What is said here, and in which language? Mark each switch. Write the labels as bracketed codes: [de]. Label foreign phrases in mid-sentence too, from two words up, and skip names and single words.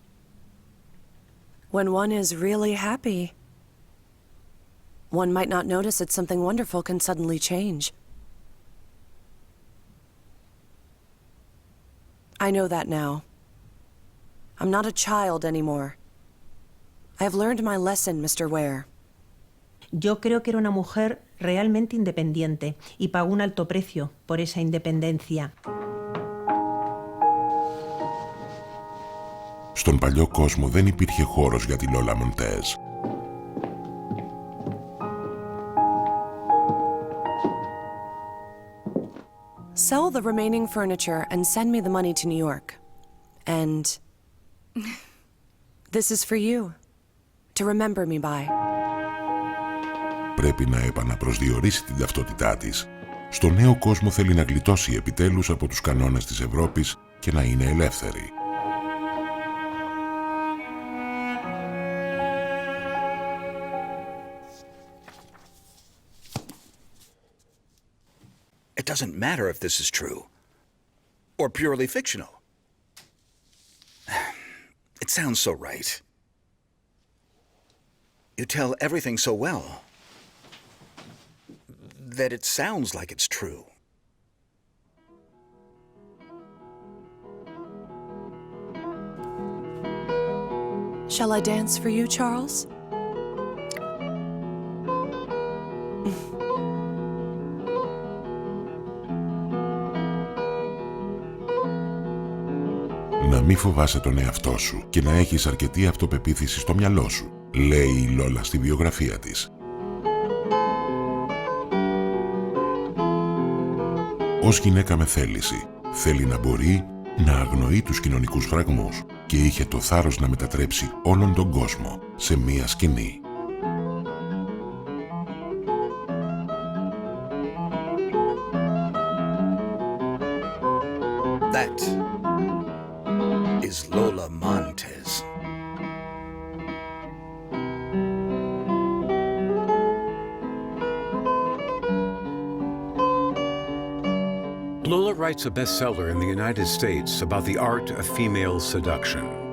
[en] When one is really happy, one might not notice that something wonderful can suddenly change. I know that now. I'm not a child anymore. I have learned my lesson, Mr. Ware. [es] Yo creo que era una mujer realmente independiente y pagó un alto precio por esa independencia. [el] Στον παλιό κόσμο δεν υπήρχε χώρος για τη Lola Montez. [en] Sell the remaining furniture and send me the money to New York. And this is for you, to remember me by. [el] πρέπει να επαναπροσδιορίσει την ταυτότητά της, στο νέο κόσμο θέλει να γλιτώσει επιτέλους από τους κανόνες της Ευρώπης και να είναι ελεύθερη. [en] It doesn't matter if this is true or purely fictional. It sounds so right. You tell everything so well that it sounds like it's true. Shall I dance for you, Charles? [el] Να μη φοβάσαι τον εαυτό σου και να έχεις αρκετή αυτοπεποίθηση στο μυαλό σου, λέει η Λόλα στη βιογραφία της. Ως γυναίκα με θέληση, θέλει να μπορεί να αγνοεί τους κοινωνικούς φραγμούς και είχε το θάρρος να μετατρέψει όλον τον κόσμο σε μία σκηνή. [en] That is Lola Montez. Lola writes a bestseller in the United States about the art of female seduction.